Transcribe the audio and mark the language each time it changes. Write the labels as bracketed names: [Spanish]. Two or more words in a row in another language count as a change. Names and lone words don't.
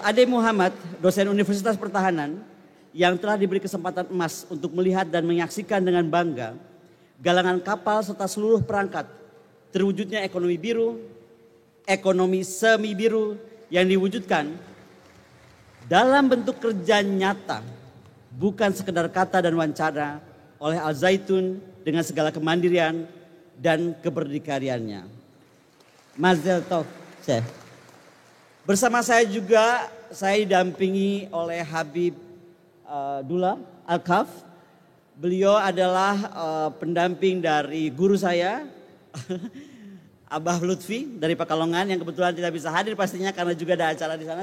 [Indonesian] Ade Muhammad, dosen Universitas Pertahanan, yang telah diberi kesempatan emas untuk melihat dan menyaksikan dengan bangga galangan kapal serta seluruh perangkat terwujudnya ekonomi biru, ekonomi semi biru yang diwujudkan dalam bentuk kerja nyata, bukan sekedar kata dan wacana oleh Al Zaitun dengan segala kemandirian dan keberdikariannya. [Yiddish] מזל טוב, [Indonesian] Syekh. Bersama saya juga saya didampingi oleh Habib Dullah Al-Kaf. Beliau adalah pendamping dari guru saya, Abah Lutfi dari Pekalongan yang kebetulan tidak bisa hadir pastinya karena juga ada acara di sana.